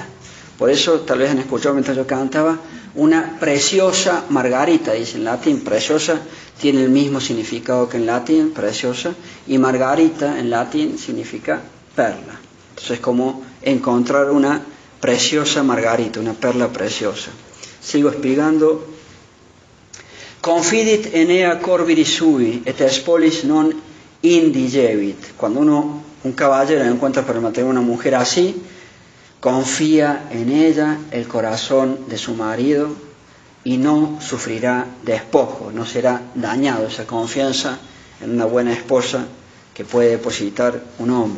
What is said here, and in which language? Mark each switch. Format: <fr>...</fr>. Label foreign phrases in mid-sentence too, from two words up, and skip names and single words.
<es>Por eso, tal vez han escuchado mientras yo cantaba, una preciosa margarita, dice en latín. Preciosa tiene el mismo significado que en latín, preciosa, y margarita en latín significa perla. Entonces es como encontrar una preciosa margarita, una perla preciosa. Sigo explicando.</es> <la>Confidit enea corviri sui, et spolis non indigevit.</la> <es>Cuando un caballero encuentra para el matrimonio una mujer así, confía en ella el corazón de su marido y no sufrirá despojo, no será dañado. Esa confianza en una buena esposa que puede depositar un hombre.</es>